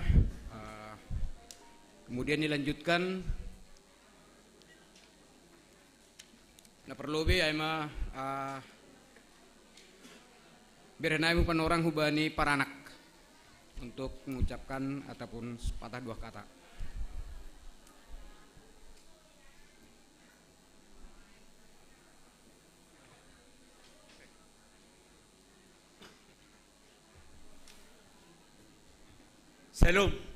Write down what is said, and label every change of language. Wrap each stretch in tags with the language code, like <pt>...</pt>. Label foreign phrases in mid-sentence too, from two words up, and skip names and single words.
<id>Kemudian dilanjutkan.</id> <bts>Nah perlu be aima berenai penorang hubani paranak</bts> <id>untuk mengucapkan ataupun sepatah dua kata. Salam.</id>